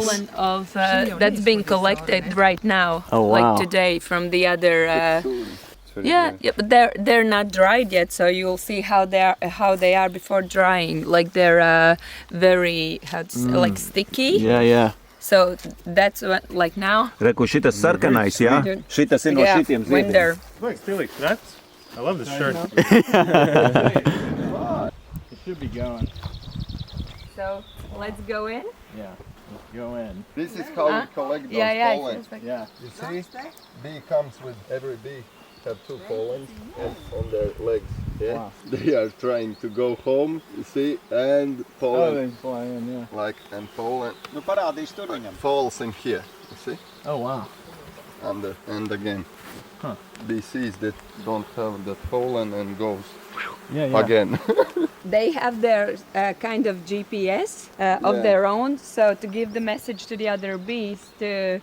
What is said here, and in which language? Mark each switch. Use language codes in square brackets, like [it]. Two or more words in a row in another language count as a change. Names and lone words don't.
[en] pollen of that's being collected right now, Oh, wow. like today from the other. Yeah, but they're not dried yet, so you'll see how they are before drying. Like they're very like sticky. Yeah. So that's what like now. [lv] Reku, šitas sarkanais, jā? Šitas ir no [en] Yeah, [lv] šitiem [en] when [lv] ziediem. [en] they're Look, Felix, that's... I love this shirt. It should be going. so let's go in. Yeah. Let's go in. This is how we collect those Yeah, pollen. it's like, Yeah. You see, bee comes with every bee have 2 pollens and on their legs. Yeah, Wow. they are trying to go home. You see, and Oh, pollen they fly in, yeah. like and pollen [lv] Nu parādīšu tur viņam. [en] falls in here. You see, Oh, wow. and again. Huh. Bee sees that don't have that pollen and goes Yeah. again. they have their kind of GPS of Yeah. their own, so to give the message to the other bees to